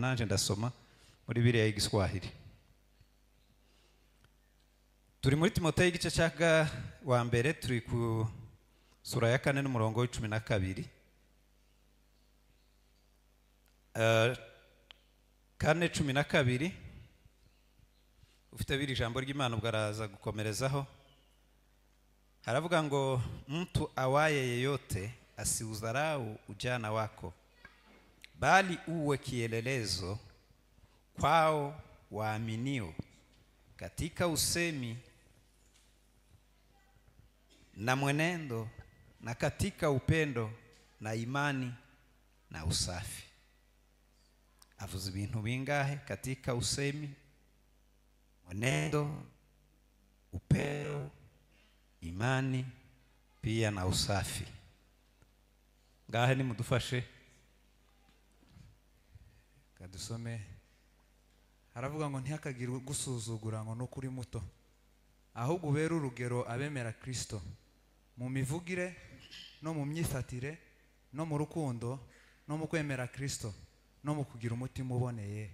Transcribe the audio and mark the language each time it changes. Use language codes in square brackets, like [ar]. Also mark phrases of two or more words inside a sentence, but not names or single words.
[rw] Nanje ndasoma muri Bibiliya y'Igiswahili. Turi muri Timoteyo igice cya wa mbere, turi ku sura ya 4 n'umurongo w'12. 4:12. Ufite biri ijambo ry'Imana ubwaraza gukomerezaho. Haravuga ngo [sw] mtu awaye yeyote asiudharau ujana wako, bali uwe kielelezo kwao waaminio katika usemi na mwenendo na katika upendo na imani na usafi. [rw] Avuze ibintu bingahe? [sw] Katika usemi, mwenendo, upendo, imani pia na usafi. [rw] Ngahe ni mudufashe kadusome. Haravuga ngo ntihakagire gusuzugura ngo no kuri muto, ahubwo ubera urugero abemera Kristo mu mivugire no mu myifatire no mu rukundo no mu kwemera Kristo no mu kugira umutima uboneye.